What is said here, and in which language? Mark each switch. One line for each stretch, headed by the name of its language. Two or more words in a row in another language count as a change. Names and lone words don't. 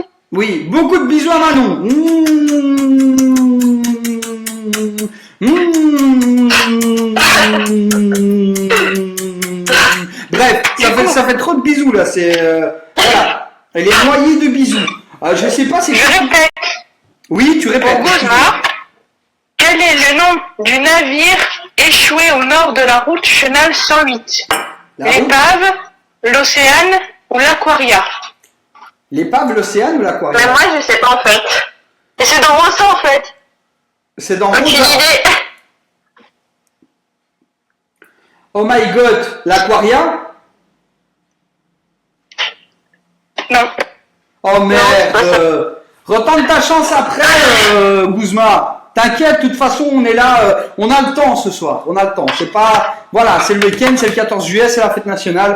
French: Oui, beaucoup de bisous à Manon. Bref, ça fait trop de bisous là. C'est voilà. Elle est noyée de bisous. Je sais pas si. Je répète. Oui, tu répètes. Pour Guzma, quel est le nom du navire échoué au nord de la route Chenal 108? L'épave, l'Océane ou l'Aquaria? L'épave, l'Océane ou l'Aquaria? Mais moi, je sais pas en fait. Et c'est dans Rosa en fait. C'est dans Aucune Rosa. idée.
English: Oh my god,
French: l'Aquaria? Non. Oh Non, c'est pas ça. merde. Retente ta chance après, Guzma. T'inquiète, de toute façon, on est là, on a le temps ce soir. On a le temps. C'est pas, voilà, c'est le week-end, c'est le 14 juillet, c'est la fête nationale.